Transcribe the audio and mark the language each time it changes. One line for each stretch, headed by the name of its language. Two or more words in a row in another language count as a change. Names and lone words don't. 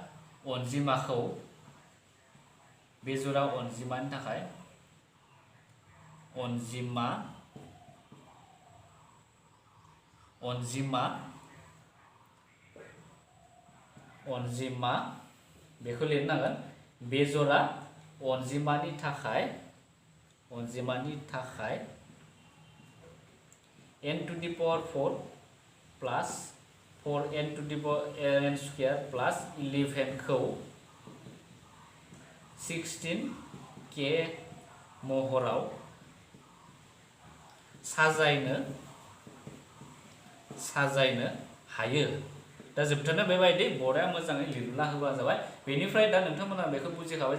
Bodo: अनजिमानि थाखाय अनजिमा बेखौ लिरनांगोन बेजरा अनजिमानि थाखाय
English: n to the power 4 plus 4n to the power n square plus 11 खौ
Bodo: 16k महराव साजायनो हायो दा जोबथारनायाव बेबायदि बर्डआ मोजाङै लिरना होबा जाबाय बेनिफ्राय दा नोंथांमोना बेखौ बुजिखाबाय